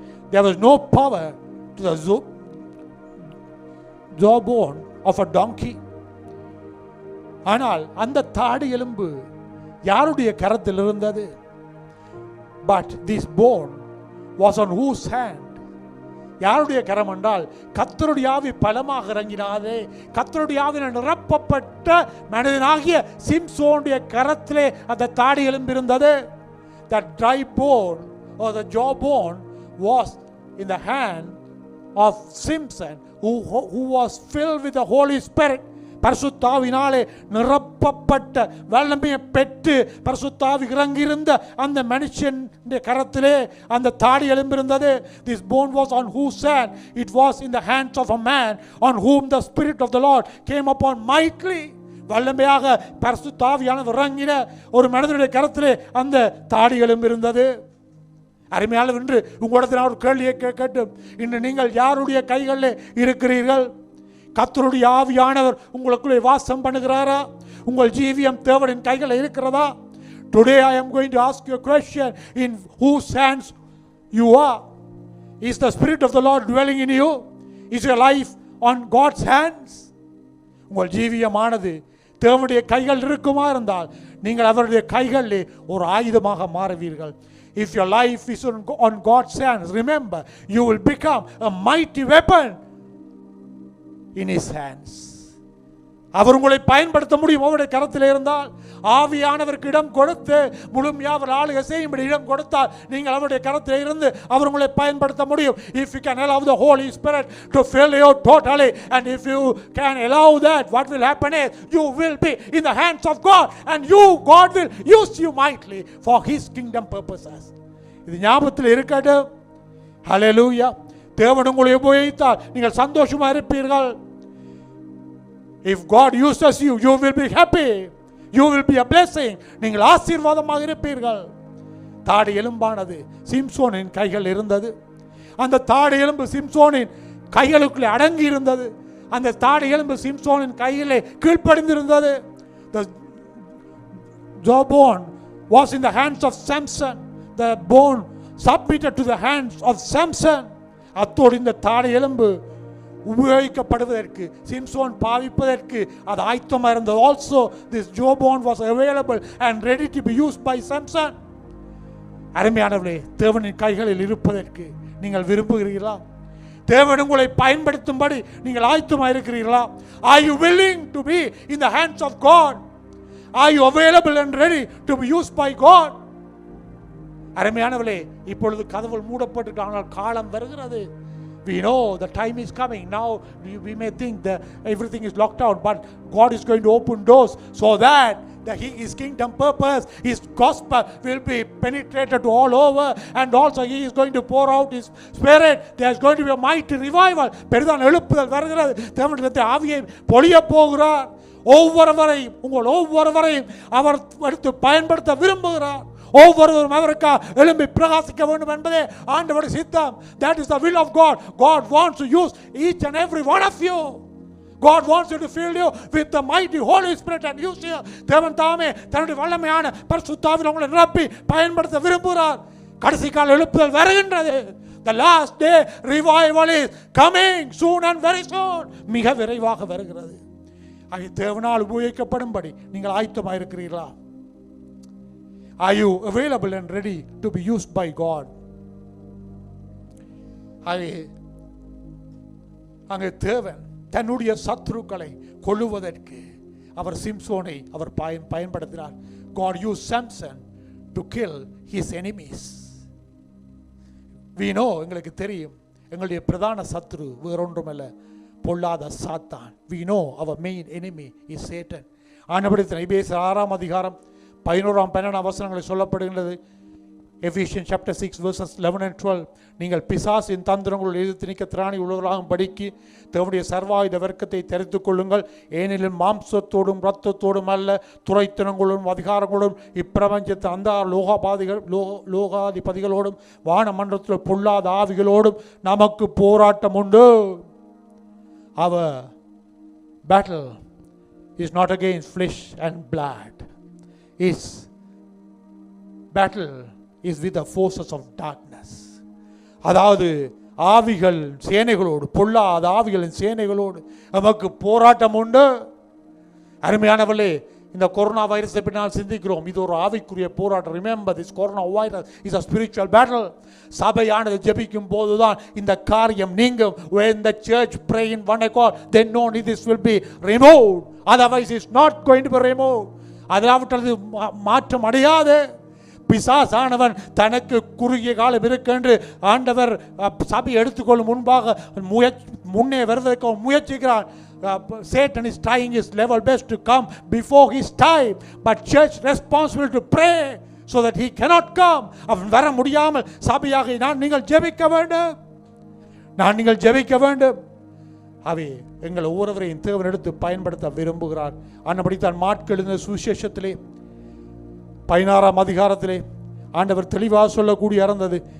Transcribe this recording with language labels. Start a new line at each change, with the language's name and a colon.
English: There was no power to the jawbone of a donkey.
Tamil: ஆனால் அந்த தாடை எலும்பு யாருடைய கரத்தில் இருந்தது?
English: But this bone was on whose hand?
Tamil: யாருடைய கரம் என்றால் கர்த்தருடைய ஆவி பலமாக இறங்கினாதே. கர்த்தருடைய ஆவியினால் நிரப்பப்பட்ட மனிதனாகிய சிம்சோனுடைய கரத்திலே அந்த தாடி எலும்பு இருந்தது.
English: That dry bone or the jawbone was in the hand of Simpson who was filled with the Holy Spirit.
Tamil: பரிசுத்தாவினாலே நிரப்பப்பட்ட வல்லமையை பெற்று பரிசுத்தாவி இறங்கியிருந்த அந்த மனுஷனுடைய கரத்திலே அந்த தாடி எலும்பிருந்தது.
English: This bone was on whose hand? It was in the hands of a man on whom the Spirit of the Lord came upon mightily.
Tamil: வல்லமையாக பரிசுத்தாவியானவர் இறங்கின ஒரு மனிதனுடைய கரத்திலே அந்த தாடி எலும்பிருந்தது. அருமையானவர், இன்று உங்களிடத்தில் நான் ஒரு கேள்வியை கேட்கட்டும். இன்று நீங்கள் யாருடைய கைகளில் இருக்கிறீர்கள்? கர்த்தருடைய ஆவியானவர் உங்களுக்குள்ளே வாசம் பண்ணுகிறாரா? உங்கள் ஜீவியம் தேவனின் கைகளில் இருக்கிறதா?
English: Today I am going to ask you a question. In whose hands you are? Is the Spirit of the Lord dwelling in you? Is your life on God's hands?
Tamil: உங்கள் ஜீவியமானது தேவனுடைய கைகள் இருக்குமா இருந்தால் நீங்கள் அவருடைய கைகளிலே ஒரு ஆயுதமாக மாறுவீர்கள்.
English: If your life is on God's hands, remember, you will become a mighty weapon in his hands.
Tamil: அவர் உங்களை பயன்படுத்த முடியும் அவருடைய கரத்தில் இருந்தால். ஆவியானவருக்கு இடம் கொடுத்து முழுமையாக அவர் ஆளுகை செய்யும்படி இடம் கொடுத்தால் நீங்கள் அவருடைய கரத்தில் இருந்து அவர் உங்களை பயன்படுத்த முடியும்.
English: If you can allow the Holy Spirit to fill you totally, and if you can allow that, what will happen is you will be in the hands of God, and God will use you mightily for his kingdom purposes.
Tamil: இது ஞாபகத்தில் இருக்கட்டும். ஹல்லேலூயா. தேவன் உங்களை உபயோகித்தால் நீங்கள் சந்தோஷமா இருப்பீர்கள்.
English: If God uses you, you will be happy. You will be a blessing.
Tamil: நீங்கள் ஆசீர்வாதமாக இருப்பீர்கள். தாடி எலும்பானது சிம்சோனின் கைகள் இருந்தது. அந்த தாடி எலும்பு சிம்சோனின் கைகளுக்குள்ளே அடங்கி இருந்தது. அந்த தாடை எலும்பு சிம்சோனின் கையிலே கீழ்ப்படிந்திருந்தது.
English: The jawbone was in the hands of Samson. The bone submitted to the hands of Samson.
Tamil: அத்தோடு இந்த தாடை எலும்பு உபயோகிக்கப்படுவதற்கு, சிம்சோன் பாவிப்பதற்கு அது ஆயத்தமாக இருந்தது.
English: Also this jawbone was available and ready to be used by Samson.
Tamil: அருமையானவர்களே, தேவனின் கைகளில் இருப்பதற்கு நீங்கள் விரும்புகிறீர்களா? தேவன் உங்களை பயன்படுத்தும்படி நீங்கள் ஆயத்தமாக இருக்கிறீர்களா?
English: Are you willing to be in the hands of God? Are you available and ready to be used by God?
Tamil: அருமையானவர்களே, இப்பொழுது கதவுகள் மூடப்பட்டிருக்காங்க, காலம் வருகிறது.
English: We know the time is coming. Now we may think that everything is locked out, but God is going to open doors so that His kingdom purpose, His gospel will be penetrated to all over, and also He is going to pour out His Spirit. There is going to be a mighty revival.
Tamil: பெரிதான எழுப்புதல் வருகிறது. தேவனுடைய ஆவியை பொழிய போகிறார். உங்கள் ஒவ்வொருவரையும் அவர் எடுத்து பயன்படுத்த விரும்புகிறார். ஒவ்வொருவரும் அவருக்காக எழும்பி பிரகாசிக்க வேண்டும் என்பதே ஆண்டவருடைய சித்தம்.
English: That is the will of God. God wants to use each and every one of you. God wants you to fill you with the mighty Holy Spirit and use you.
Tamil: தேவன் தாமே தன்னுடைய வல்லமையான பரிசுத்த ஆவியில் உங்களை நிரப்பி பயன்படுத்த விரும்புகிறார். கடைசி கால எழுப்புதல் வருகின்றது.
English: The last day revival is coming soon and very soon.
Tamil: மிக விரைவாக வருகிறது. அது தேவனால் உபயோகிக்கப்படும்படி நீங்கள் ஆயத்தமாக இருக்கிறீர்களா?
English: Are you available and ready to be used by God?
Tamil: அங்கே தேவன் தன்னுடைய சத்துருக்களை கொல்லுவதற்கு அவர் சிம்சோனை அவர் பயன்படுத்தினார்.
English: God used Samson to kill his enemies. We know,
Tamil: எங்களுக்கு தெரியும், எங்களுடைய பிரதான சத்துரு வேறொன்றுமல்ல, பொல்லாத சாத்தான்.
English: We know our main enemy is Satan.
Tamil: ஆனபடியால் எபேசியர் 6ஆம் அதிகாரம் 11-12 வசனங்களை சொல்லப்படுகின்றது.
English: Ephesians chapter 6 verses 11 and 12.
Tamil: நீங்கள் பிசாசின் தந்திரங்களுள் எதிர்த்து நிற்க திராணி உள்ளவர்களாகும் படிக்கு தேவனுடைய சர்வாயுத வர்க்கத்தை தெரித்துக் கொள்ளுங்கள். ஏனெனில் மாம்சத்தோடும் இரத்தத்தோடும் அல்ல, துரைத்தனங்களோடும் அதிகாரங்களோடும் இப்பிரபஞ்சத்து அந்த லோகாதிபதிகளோடும் வானமன்றத்தில் பொல்லாத ஆவிகளோடும் நமக்கு போராட்டம் உண்டு.
English: Our battle is not against flesh and blood. His battle is with the forces of darkness.
Tamil: அதாவது ஆவிகள் சேனைகளோடு, பொல்லாத ஆவிகளின் சேனைகளோடு நமக்கு போராட்டம் உண்டு. அருமையானவர்களே, இந்த கொரோனா வைரஸை பின்னால் சிந்திக்கிறோம், இது ஒரு ஆவிக்குரிய போராட்டம்.
English: Remember, this corona virus is a spiritual battle.
Tamil: சபையானது ஜெபிக்கும் போதுதான் இந்த காரியம் நீங்கும்.
English: when the church pray in one accord, then only this will be removed. Otherwise it's not going to be removed.
Tamil: அதாவது மாற்றம் அடையாது. பிசாசானவன் தனக்கு குறுகிய காலம் இருக்கென்று ஆண்டவர் சபை எடுத்துக்கொள்ளும் முன்பாக முன்னே வருவதற்கு முயற்சிக்கிறான்.
English: Satan is trying his level best to come before his time, but church responsible to pray so that he cannot come.
Tamil: அவன் வர முடியாமல் சபையாக நீங்கள் ஜெபிக்க வேண்டும். அவை எங்கள் ஒவ்வொருவரையும் தேவன் எடுத்து பயன்படுத்த விரும்புகிறார். அன்னபடித்தான் மாட்கள் இந்த சுவிசேஷத்திலே 16ஆம் அதிகாரத்திலே ஆண்டவர் தெளிவாக சொல்லக்கூடிய இருந்தது.